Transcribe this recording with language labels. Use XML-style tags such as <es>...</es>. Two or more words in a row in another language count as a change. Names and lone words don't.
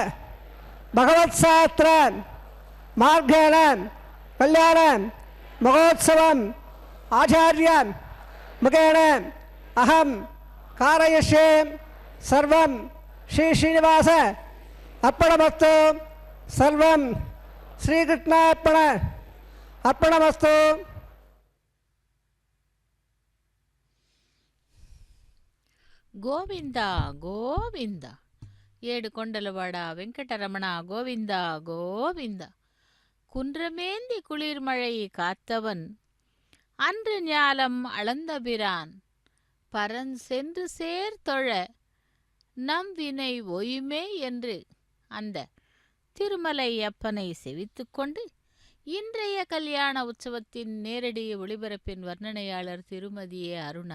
<sa>भगवत्शास्त्र मार्गेण कल्याण महोत्सवम् आचार्य मुखेन अहम कारयिष्ये सर्वं श्री श्रीनिवास अर्पणमस्तु सर्वं श्रीकृष्णार्पण अर्पणमस्तु.</sa> <te>గోవింద గోవింద ఏడు కొండలవాడ వెంకటరమణ గోవింద గోవింద குன்றமேந்தி</te> <ta>குளிர்மழை காத்தவன் அன்று ஞாலம் அளந்தபிரான் பரன் சென்று சேர்தொழ நம் வினை ஒயுமே என்று அந்த திருமலை அப்பனை செவித்து கொண்டு இன்றைய கல்யாண உற்சவத்தின் நேரடி ஒளிபரப்பின் வர்ணனையாளர் திருமதியே அருணா.</ta>